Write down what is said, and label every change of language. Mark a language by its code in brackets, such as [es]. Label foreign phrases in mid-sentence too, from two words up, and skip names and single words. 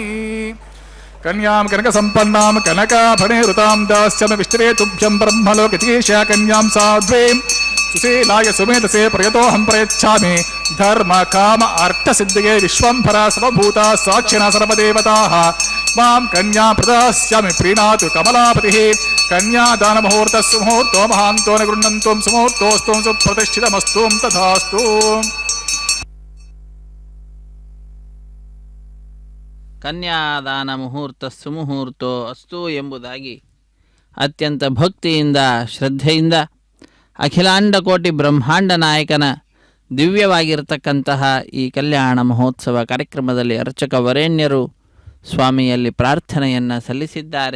[sa] కన్యాం కనక సంపన్నాం కనకాభణేరుతాం దాస్యామి విష్ణువే తుభ్యం బ్రహ్మలోకతీశా కన్యాం సాధ్వీం సుశీలాయ సుమేధసే ప్రయతోహం ప్రయచ్ఛామి ధర్మ కామ అర్థ సిద్ధిగే విశ్వంభర సర్వభూతా సాక్షిణ సర్వదేవతాః ಮಾಂ ಕನ್ಯಾ ಪ್ರದಾಸ್ಯಾಮಿ ಪ್ರೀಣಾತು ಕಮಲಾಪತಿ ಕನ್ಯಾದಾನ ಮುಹೂರ್ತ ಸುಮುಹೂರ್ತೋ ಮಹಾಂತೋ ನ ಗೃಹಂತೋ ಸುಮುಹೂರ್ತೋಸ್ತು ಸುಪ್ರತಿಷ್ಠಿತಮಸ್ತು ತಥಾಸ್ತು. ಕನ್ಯಾದಾನ ಮುಹೂರ್ತ ಸುಮುಹೂರ್ತೋ ಅಸ್ತು [kn] ಎಂಬುದಾಗಿ ಅತ್ಯಂತ ಭಕ್ತಿಯಿಂದ ಶ್ರದ್ಧೆಯಿಂದ ಅಖಿಲಾಂಡ ಕೋಟಿ ಬ್ರಹ್ಮಾಂಡ ನಾಯಕನ ದಿವ್ಯವಾಗಿರತಕ್ಕಂತಹ ಈ ಕಲ್ಯಾಣ ಮಹೋತ್ಸವ ಕಾರ್ಯಕ್ರಮದಲ್ಲಿ ಅರ್ಚಕ ವರೇಣ್ಯರು ಸ್ವಾಮಿಯಲ್ಲಿ ಪ್ರಾರ್ಥನೆಯನ್ನು ಸಲ್ಲಿಸಿದ್ದಾರೆ.